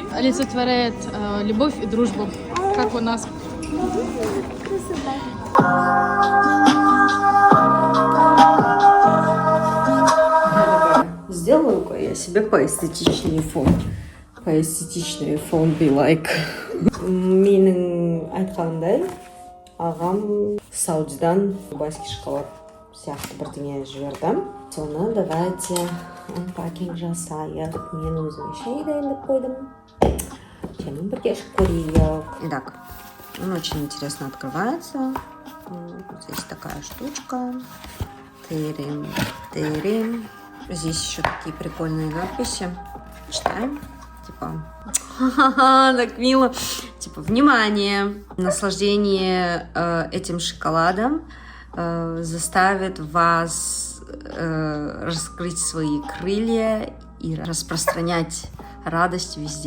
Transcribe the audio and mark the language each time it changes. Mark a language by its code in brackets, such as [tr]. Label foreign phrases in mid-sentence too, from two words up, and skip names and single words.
[ru] Олицетворяет любовь и дружбу, как у нас. Сделаю-ка я себе поэстетичнее фон. Поэстетичнее фон [en] be like. [kk] Менің айтқанымдай, ағам Саудидан [ru] дубайский шоколад [kk] сияқты бірдеңе жіберді. Соны давайте unpacking жасайық. Мен өзіме шай дайындап қойдым. Сенімен бірге ішіп көрейік. [ru] Итак, он очень интересно открывается. Здесь такая штучка. Тырым. Здесь еще такие прикольные надписи. Читаем. Типа, ха-ха-ха, так мило. Типа, внимание, наслаждение этим шоколадом заставит вас раскрыть свои крылья и распространять радость везде.